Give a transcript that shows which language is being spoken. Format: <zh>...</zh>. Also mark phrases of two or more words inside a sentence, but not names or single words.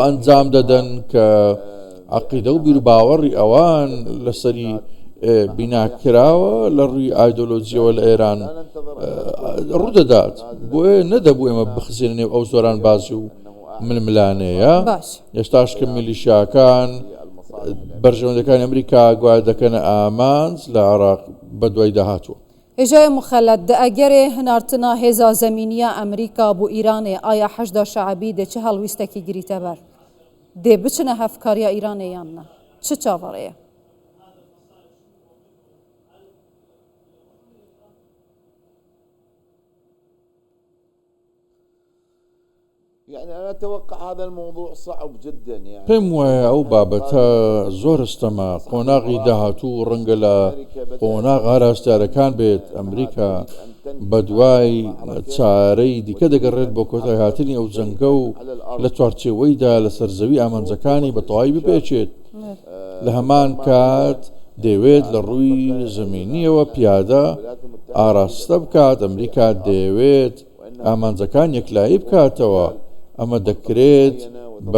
<ckb>ئەنجام دەدەن کە عەقیدە و بیر و باوەڕی ئەوان لەسەری بیناکراوە لە ڕووی ئایدۆلۆجیەوە لە ئێران ڕوودەدات بۆیە نەدەبوو ئێمە بخزێنێ ئەو زۆران بازی و ململانەیە هێشتاش کە میلیشیاکان بەرژەوەندەکانی ئەمریکا گوای دەکەنە ئامانج لە عێراق بە دوای داهاتوە.</ckb> <ku>هێژای مخەلەت دە ئەگەرێ هەنارتنا هێزا زەمینیە ئەمریکا بۆ ئیرانێ ئایا حەشدا شەعبی دێ چه هەڵویستێکی گریتە بەر دێ بچنە هەفکاریە ئیرانێ یان نە چه چاوەڕەیە؟</ku> <ar>يعني أنا أتوقع هذا الموضوع صعب جدا يعني</ar> <ckb>پێم وایە ئەو بابەتە زۆر ئەستەما قۆناغی داهاتوو ڕەنگە لە قۆناغ هاراستارەکان بێت ئەمریکا بە دوای چارەی دیکە دەگەڕێت بۆ کۆتای هاتنی ئەو جەنگە و لە چوارچێوەیدا لە سەرزەوی ئامانجەکانی بە تەواوی بپێچێت لە هەمان کات دەوێت لە ڕووی زەمینیەوە پیادە ئاراستە بکات ئەمریکا دەوێت ئامانجەکان یەکلایی بکاتەوە ئەمە دەکرێت بە</ckb>